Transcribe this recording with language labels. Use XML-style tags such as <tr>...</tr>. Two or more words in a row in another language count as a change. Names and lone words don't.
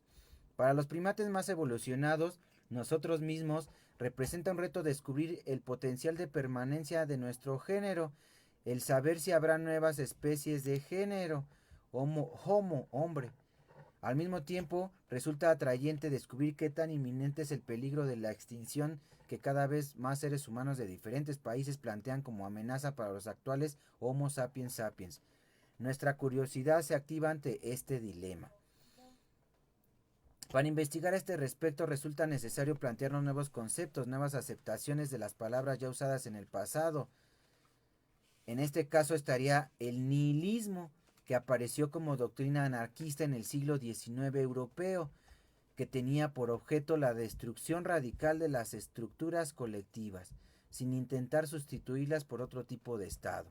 <es>Para los primates más evolucionados, nosotros mismos, representa un reto descubrir el potencial de permanencia de nuestro género, el saber si habrá nuevas especies de género, homo, hombre. Al mismo tiempo, resulta atrayente descubrir qué tan inminente es el peligro de la extinción que cada vez más seres humanos de diferentes países plantean como amenaza para los actuales Homo sapiens sapiens. Nuestra curiosidad se activa ante este dilema. Para investigar este respecto resulta necesario plantearnos nuevos conceptos, nuevas aceptaciones de las palabras ya usadas en el pasado. En este caso estaría el nihilismo, que apareció como doctrina anarquista en el siglo XIX europeo, que tenía por objeto la destrucción radical de las estructuras colectivas, sin intentar sustituirlas por otro tipo de Estado.</es>